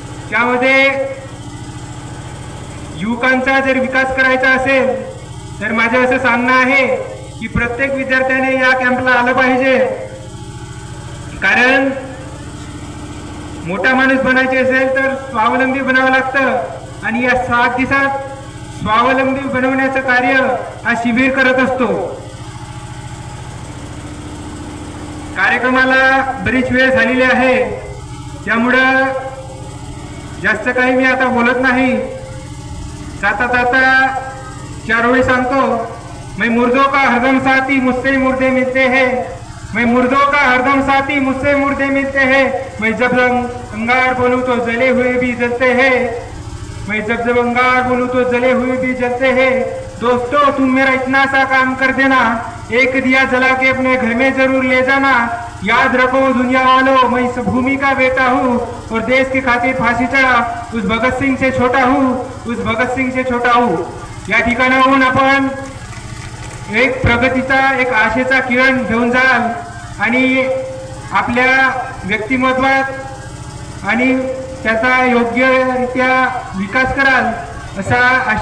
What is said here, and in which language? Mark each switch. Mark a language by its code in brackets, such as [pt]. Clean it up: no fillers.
[mr] त्यामध्ये युवकांचा जर विकास करायचा असेल तर माझं असं सांगणं आहे की प्रत्येक विद्यार्थ्याने या कॅम्पला आलं पाहिजे, कारण मोठा माणूस बनायचे असेल तर स्वावलंबी बनावं लागतं आणि या 7 दिवसात स्वावलंबी बनवण्याचं कार्य हा शिबिर करत असतो। कार्यक्रमाला बरीच वेळ झालेली आहे, त्यामुळं जास्त काही मी आता बोलत नाही। जाता जाता 4 ओळी सांगतो। [hi] मैं मुर्दों का हरदम साथी, मुझसे मुर्दे मिलते हैं, मैं मुर्दों का हरदम साथी, मुझसे मुर्दे मिलते हैं, मैं जब अंगार बोलूं तो जले हुए भी जलते हैं, मैं जब अंगार बोलूं तो जले हुए भी जलते हैं। दोस्तों तुम मेरा इतना सा काम कर देना, एक दिया जला के अपने घर में जरूर ले जाना। याद रखो दुनिया वालों, मैं इस भूमि का बेटा हूँ और देश की खातिर फांसी चढ़ा उस भगत सिंह से छोटा हूँ, उस भगत सिंह से छोटा हूँ। [mr] या ठिकाणाहून आपण एक प्रगतीचा, एक आशेचा किरण घेऊन जाल आणि आपल्या व्यक्तिमत्वात आणि त्याचा योग्यरित्या विकास कराल असा आशावाद व्यक्त करून मी श्री खेमराज पुत्र रोहित आपल्या